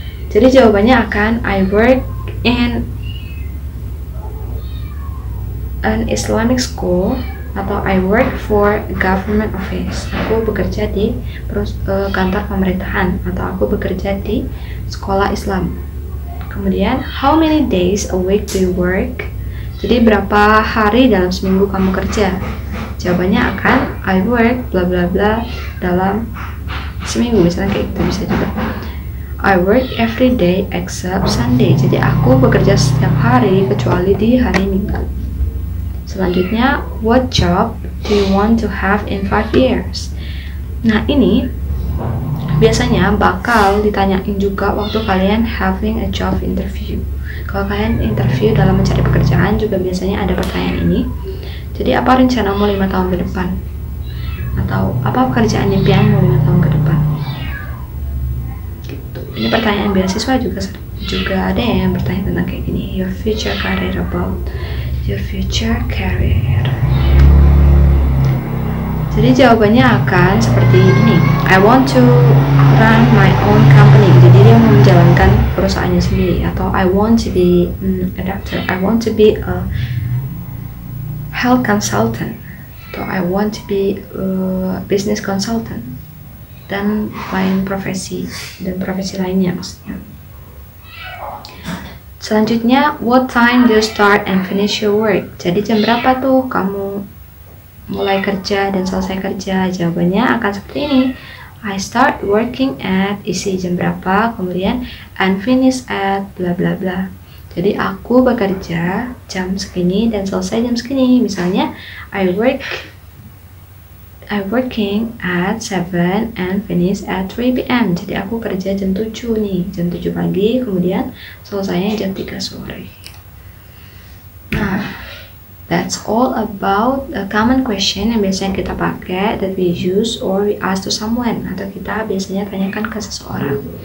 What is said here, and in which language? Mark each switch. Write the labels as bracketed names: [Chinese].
[Indonesian] Jadi jawabannya akan [English] I work in an Islamic school, atau I work for a government office. [Indonesian] Aku bekerja di kantor pemerintahan, atau aku bekerja di sekolah Islam. Kemudian, [English] how many days a week do you work? [Indonesian] Jadi berapa hari dalam seminggu kamu kerja? Jawabannya akan [English] I work bla bla bla [Indonesian] dalam seminggu, misalnya kayak gitu bisa juga. [English] I work every day except Sunday. [Indonesian] Jadi aku bekerja setiap hari kecuali di hari Minggu. Selanjutnya, what job do you want to have in 5 years? Nah, ini biasanya bakal ditanyain juga waktu kalian [English] having a job interview. [Indonesian] Kalau kalian interview dalam mencari pekerjaan juga biasanya ada pertanyaan ini. Jadi, apa rencanamu 5 tahun ke depan? Atau apa pekerjaan impianmu 5 tahun ke depan? Gitu. Ini pertanyaan beasiswa juga ada yang bertanya tentang kayak gini. [English] Your future career, about your future career. [Indonesian] Jadi jawabannya akan seperti ini. [English] I want to run my own company. [Indonesian] Jadi dia mau menjalankan perusahaannya sendiri. Atau [English] I want to be a doctor. I want to be a health consultant. [Indonesian] Atau [English] I want to be a business consultant. [Indonesian] Dan lain profesi. Dan profesi lainnya maksudnya. [English] Selanjutnya, what time do you start and finish your work? [Indonesian] Jadi jam berapa tuh kamu mulai kerja dan selesai kerja? Jawabannya akan seperti ini. [English] I start working at, [Indonesian] isi jam berapa, kemudian [English] and finish at bla bla bla. [Indonesian] Jadi aku bekerja jam segini dan selesai jam segini. Misalnya [English] I working at 7 and finish at 3 p.m. [Indonesian] Jadi aku kerja jam 7 nih, jam 7 pagi, kemudian selesainya jam 3 sore. [English] Nah, that's all about a common question [Indonesian] yang biasanya kita pakai, [English] that we use or we ask to someone, [Indonesian] atau kita biasanya tanyakan ke seseorang.